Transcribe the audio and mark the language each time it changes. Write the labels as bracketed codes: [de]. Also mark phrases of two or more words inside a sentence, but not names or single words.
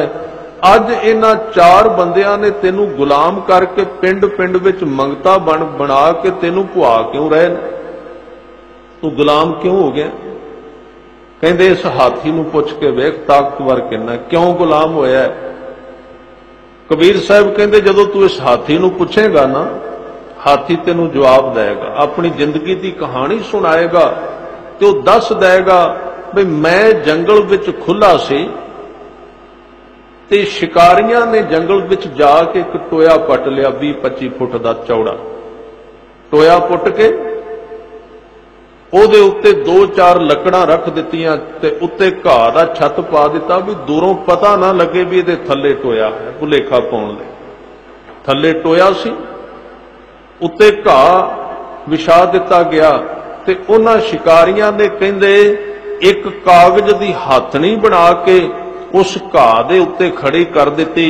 [pa] ਅੱਜ ਇਹਨਾਂ ਚਾਰ ਬੰਦਿਆਂ ਨੇ ਤੈਨੂੰ ਗੁਲਾਮ ਕਰਕੇ ਪਿੰਡ ਵਿੱਚ ਮੰਗਤਾ ਬਣਾ ਕੇ ਤੈਨੂੰ ਭੁਆ ਕਿਉਂ ਰਹੇ ਨੇ? ਤੂੰ ਗੁਲਾਮ ਕਿਉਂ ਹੋ ਗਿਆ? ਕਹਿੰਦੇ ਇਸ ਹਾਥੀ ਨੂੰ ਪੁੱਛ ਕੇ ਵੇਖ ਤਾਕਤਵਰ ਕਿੰਨਾ, ਕਿਉਂ ਗੁਲਾਮ ਹੋਇਆ? ਕਬੀਰ ਸਾਹਿਬ ਕਹਿਤੇ ਜਦੋਂ ਤੂੰ ਇਸ ਹਾਥੀ ਨੂੰ ਪੁੱਛੇਗਾ ਨਾ, ਹਾਥੀ ਤੈਨੂੰ ਜਵਾਬ ਦੇਗਾ, [hi] अपनी जिंदगी की कहानी सुनाएगा [pa] ਤੋ ਦੱਸ ਦੇਗਾ ਭੀ ਮੈਂ ਜੰਗਲ ਵਿੱਚ ਖੁੱਲ੍ਹਾ ਸੀ ਤੇ ਸ਼ਿਕਾਰੀਆਂ ਨੇ ਜੰਗਲ ਵਿੱਚ ਜਾ ਕੇ ਏਕ ਟੋਇਆ ਪੱਟ ਲਿਆ 20-25 ਫੁੱਟ ਕਾ ਚੌੜਾ ਟੋਇਆ ਪੁੱਟ ਕੇ ਉਹਦੇ ਉੱਤੇ 2-4 ਲੱਕੜਾਂ ਰੱਖ ਦਿੱਤੀਆਂ ਤੇ ਉੱਤੇ ਘਾਹ ਦਾ ਛੱਤ ਪਾ ਦਿੱਤਾ ਵੀ ਦੂਰੋਂ ਪਤਾ ਨਾ ਲੱਗੇ ਵੀ ਇਹਦੇ ਥੱਲੇ ਟੋਇਆ ਹੈ, ਭੁਲੇਖਾ ਪਾਉਣ ਲਈ। ਥੱਲੇ ਟੋਇਆ ਸੀ, ਉੱਤੇ ਘਾਹ ਵਿਛਾ ਦਿੱਤਾ ਗਿਆ ਤੇ ਉਹਨਾਂ ਸ਼ਿਕਾਰੀਆਂ ਨੇ ਕਹਿੰਦੇ ਇੱਕ ਕਾਗਜ਼ ਦੀ ਹੱਥਣੀ ਬਣਾ ਕੇ ਉਸ ਘਾਹ ਦੇ ਉੱਤੇ ਖੜੀ ਕਰ ਦਿੱਤੀ।